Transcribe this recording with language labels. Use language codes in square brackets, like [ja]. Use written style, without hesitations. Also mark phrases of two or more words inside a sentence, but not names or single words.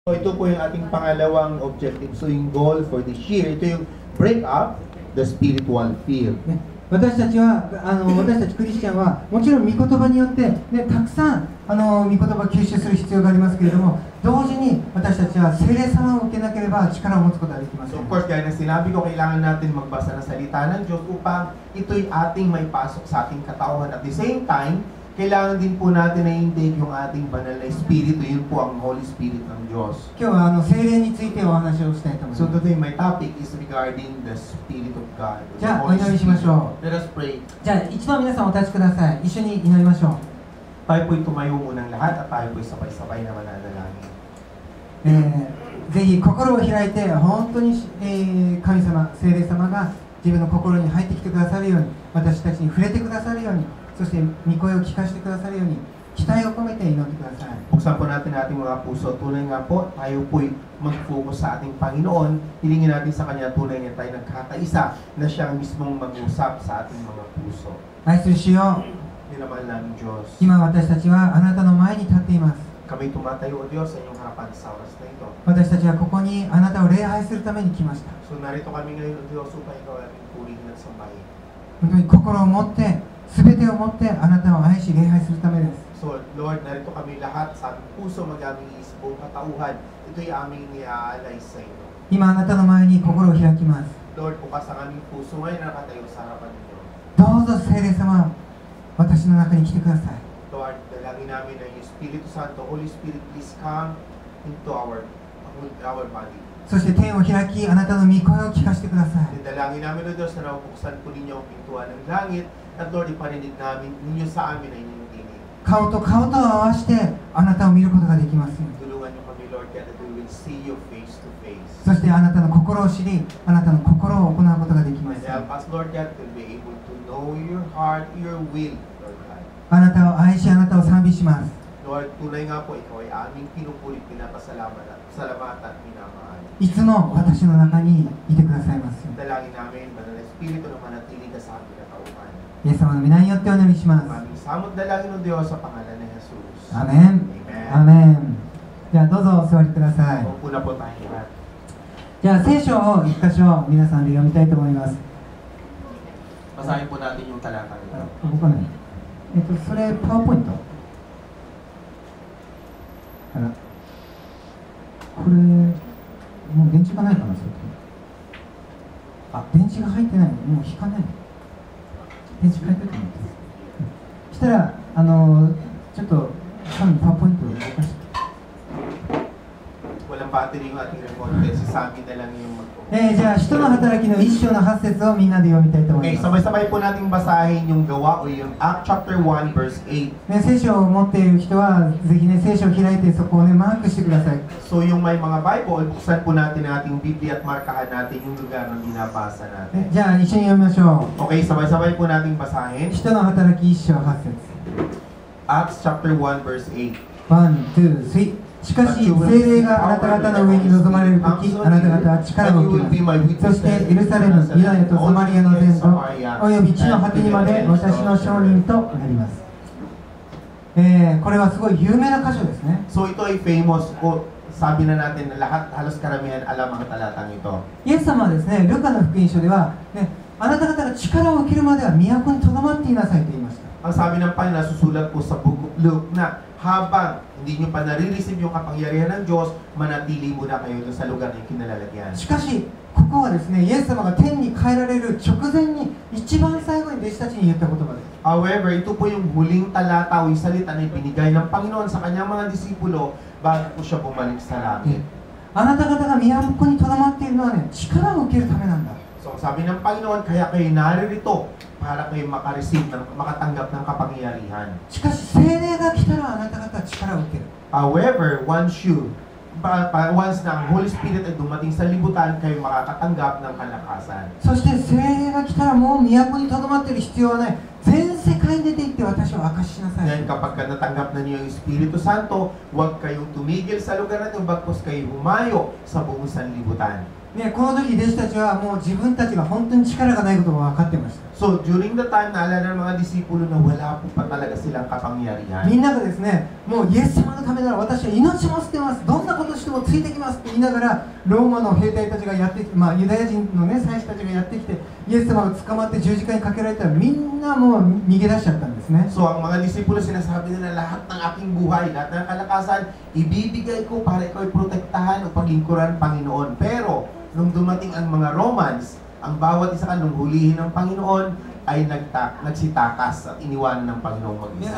[tl] So, ito po yung ating pangalawang objective. [en] So, yung goal for this year, [tl] ito yung [en] break up the spiritual fear. [ja] 私たちクリスチャンはもちろん御言葉によって、たくさん御言葉を吸収する必要がありますけれども、同時に私たちは聖霊様を受けなければ力を持つことができません。 [en] So, of course, [tl] gaya na sinabi ko, kailangan natin magbasa ng salita ng Diyos upang ito'y ating may pasok sa ating katauhan. [en] At the same time, [tl] kailangan din po natin na intake yung ating banal na espiritu. Yun po ang [en] Holy Spirit [tl] ng Diyos. [ja] 今日は聖霊についてお話をしたいと思い [en] So [ja] ます。 [en] today, my topic is regarding the Spirit of God. [ja] じゃあ、お [en] The [ja] 祈 [en] Holy [ja] りしまし [en] Spirit. [ja] ょう。 [en] Let us pray. [ja] じゃあ、一度皆さんお立ちください。一緒に祈りましょう。 [tl] Tayo po'y tumayo munang lahat at tayo po'y sabay-sabay na mananalangin. [ja] ぜひ心を開いて、本当に、神様、聖霊様が自分の心に入ってきてくださるように、私たちに触れてくださるように、そして御声を聞かせてくださるように、期待を込めて祈ってください。 [tl] Buksan po natin ating mga puso. Tunay nga po, tayo po'y mag-focus sa ating Panginoon. Hilingin natin sa Kanya tunay na tayo nagkakaisa na siyang mismong mag-usap sa ating mga puso. [ja] 愛する主よ、 [tl] Dinamahal namin Diyos. [ja] 今私たちはあなたの前に立っています。 [tl] Kami tumatayo, O Diyos, sa inyong harapan sa oras na ito. [ja] 私たちはここにあなたを礼拝するために来ました。 [tl] So narito kami ngayon, O Diyos, upang ikaw ay aming purihin at sambahin. [ja] 本当に心を持って、すべてを持ってあなたを愛し礼拝するためです。 [tl] So, Lord, narito kami lahat sa aming puso, mag-aming isip, buong katauhan. Ito'y aming iaalay sa iyo. [ja] 今あなたの前に心を開きます。 [tl] Lord, bukas ang aming puso ngayon na nakatayo sa harapan ninyo. [ja] どうぞ聖霊様、私の中に来てください。 [tl] Lord, dalangin namin na yung Espiritu Santo, [en] Holy Spirit, please come into our body. [ja] そして天を開き、あなたの御声を聞かせてください。 [tl] Dalangin namin, O Diyos, na nabuksan po ninyo ang pintuan ng langit at Lord, iparinig namin ninyo sa amin ay inyong tinig. [ja] 顔と顔とを合わせてあなたを見ることができますように。 [tl] Tulungan niyo kami, Lord, kaya [en] that we will see you face to face. [ja] そしてあなたの心を知り、あなたの心を行うことができま [en] And [ja] すように。 [en] help us, Lord God, to be able to know your heart, your will, Lord God. [ja] あなたを愛し、あなたを賛美します。 [tl] Lord, tunay nga po, ikaw ay aming pinupuri, pinapasalamatan at minamahal. [ja] いつも私の中にいてくださいますように。 [tl] Dalangin namin, Banal na Espiritu, na manatili ka sa aming katauhan. [ja] イエス様の皆によってお祈りします。 [tl] Aming samot dalangin ng Diyos sa pangalan ni Jesus. [ja] アメン。アメン。じゃあどうぞお座りください。 [tl] Upo na po tayo lahat. [ja] じゃあ聖書を一箇所皆さんで読みたいと思います。 [tl] Basahin po natin yung talata nito. [ja] 僕はね、それパワーポイント。あら、これもう電池がないかな、それ。あ、電池が入ってないの、もう引かないの。電池変えてると思って。したらちょっとパワーポイントを動かして。 [tl] Walang battery yung ating remote, kaya si Sammy na lang yung mag-focus. [ja] じゃあ、使徒の働きの1章の8節をみんなで読みたいと思 [en] Okay, [ja] います。 [tl] sabay-sabay po nating basahin yung gawa o yung [en] Act chapter 1 verse 8. [ja] 聖書を持っている人は、ぜひね、聖書を開いてそこをね、マークしてください。 [tl] So yung may mga Bible, buksan po natin ang ating Biblia at markahan natin yung lugar ng binabasa natin. [ja] じゃあ、一緒に読みましょ [tl] Okay, sabay-sabay po nating [ja] う。 [tl] basahin. [ja] 使徒の働き1章8節。 [en] Acts chapter 1 verse 8. [ja] 1、2、3。しかし、聖霊があなた方の上に臨まれるとき、あなた方は力を受けます。そして、エルサレム、ユダヤとサマリアの全土、および地の果てにまで私の証人となります。これはすごい有名な箇所ですね。 [tl] So ito ay [en] famous quote. [tl] Sabi na natin na lahat, halos karamihan alam ang talatang ito. [ja] イエス様はですね、ルカの福音書では、あなた方が力を受けるまでは都にとどまっていなさいと言いました。 [tl] Ang sabi ng Panginoon, nasusulat po sa Book of Luke na habang hindi nyo pa nare-receive yung kapangyarihan ng Diyos, manatili muna kayo doon sa lugar na yung kinalalagyan. [ja] しかし、ここはですね、イエス様が天に帰られる直前に一番最後に弟子たちに言った言葉です。 [tl] However, ito po yung huling talata o yung salita na ibinigay ng Panginoon sa kanyang mga disipulo bago po siya bumalik sa langit. [ja] あなた方が都にとどまっているのはね、力を受けるためなんだ。 [tl] So sabi ng Panginoon, kaya kayo naririto para kayo makatanggap ng kapangyarihan. [ja] しかし、聖霊が来たらあなた方は力を受ける。 [tl] However, once na ang [en] Holy Spirit [tl] ay dumating sa libutan, kayo makakatanggap ng kalakasan. [ja] そして聖霊が来たらもう都にとどまっている必要はない。全世界に出て行って私を明かししなさい。 [tl] Ngayon, kapag natanggap na niyo yung Espiritu Santo, huwag kayong tumigil sa lugar na ito, bagkus kayo humayo sa buong sanlibutan. [ja] この時弟子たちはもう自分たちが本当に力がないことが分かってました。 [en] So during the time, [tl] naalala ng mga disipulo na wala po pa talaga silang kapangyarihan. [ja] みんながですね、もうイエス様のためなら私は命も捨てます、どんなことしてもついてきますって言いながら、ローマの兵隊たちがやってきて、ユダヤ人のね、祭司たちがやってきて、イエス様が捕まって十字架にかけられたら、みんなもう逃げ出しちゃったんですね。 [tl] So ang mga disipulo sinasabi nila, lahat ng aking buhay, lahat ng kalakasan, ibibigay ko para ikaw ay protektahan o paglingkuran ng Panginoon. Pero nung dumating ang mga Romans, ang bawat isa kanong hulihin ng Panginoon ay nagsitakas at iniwanan ng Panginoong mag-isa.